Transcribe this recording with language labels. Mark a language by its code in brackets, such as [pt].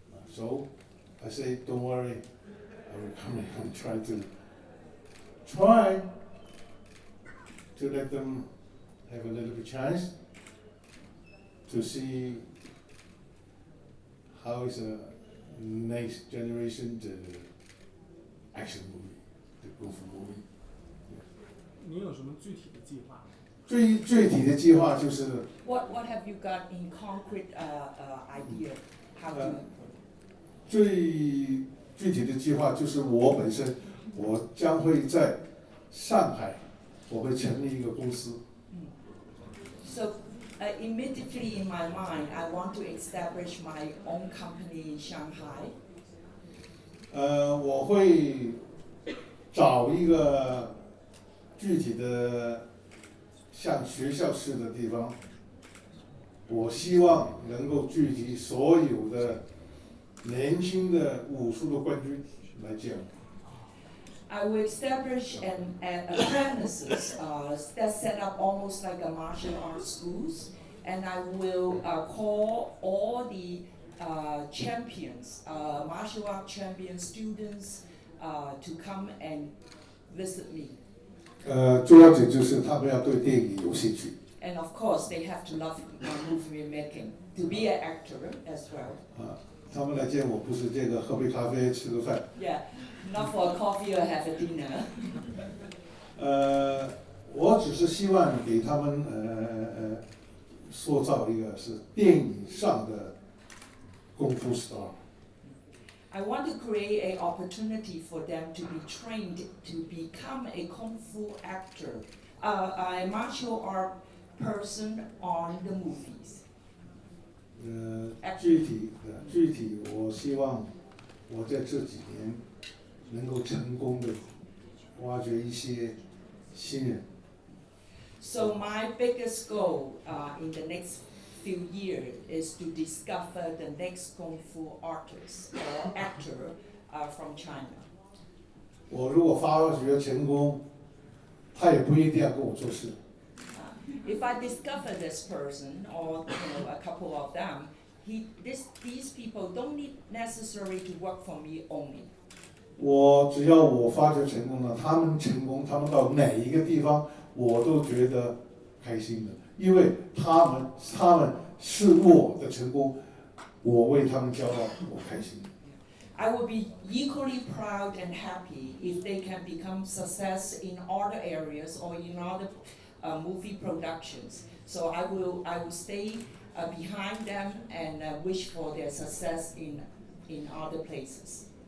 [en] So I say, don't worry, I will come in and try to let them have a little bit chance to see how is the next generation the action movie, the Kung Fu movie. [zh] 您有什么具体的计划？具体的计划就是 [en] What have you got in concrete idea? How to [zh] 最具体的计划就是我本身，我将会在上海，我会成立一个公司。 [en] So immediately in my mind, I want to establish my own company in Shanghai. [zh] 我会找一个具体的像学校式的地方，我希望能够聚集所有的年轻的武术的冠军来教。 [en] I will establish an apprentices that set up almost like a martial arts schools, and I will call all the champions, martial art champion students, to come and visit me. [zh] 主要就是他们要对电影有兴趣。 [en] And of course, they have to love movie making, to be an actor as well. [zh] 他们来见我不是这个喝杯咖啡吃个饭。 [en] Yeah, not for a coffee or have a dinner. [zh] 我只是希望给他们塑造一个是电影上的功夫 star。 [en] I want to create an opportunity for them to be trained to become a kung fu actor, a martial art person on the movies. [zh] 具体，我希望我在这几年能够成功的挖掘一些新人。 [en] So my biggest goal in the next few years is to discover the next kung fu artist or actor from China. [zh] 我如果发掘成功，他也不一定要跟我做事。 [en] If I discover this person or a couple of them, these people don't need necessarily to work for me only. [zh] 只要我发掘成功了，他们成功，他们到哪一个地方，我都觉得开心的，因为他们是我的成功，我为他们骄傲，我开心。 [en] I would be equally proud and happy if they can become success in other areas or in other movie productions. So I will stay behind them and wish for their success in other places.